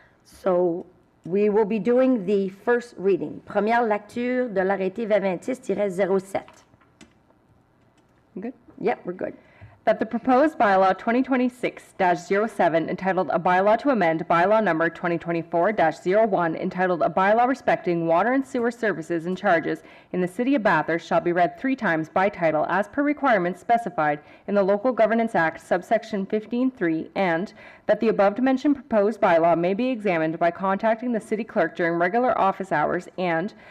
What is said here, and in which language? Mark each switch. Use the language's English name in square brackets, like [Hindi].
[English] So we will be doing the first reading. [French] Première lecture de l'arrêté 2026-07. [English] Good. Yep, we're good. That the proposed bylaw 2026-07 entitled a bylaw to amend bylaw number 2024-01 entitled a bylaw respecting water and sewer services and charges in the city of Bathurst shall be read 3 times by title as per requirements specified in the Local Governance Act subsection 15.3, and that the above-mentioned proposed bylaw may be examined by contacting the city clerk during regular office hours, and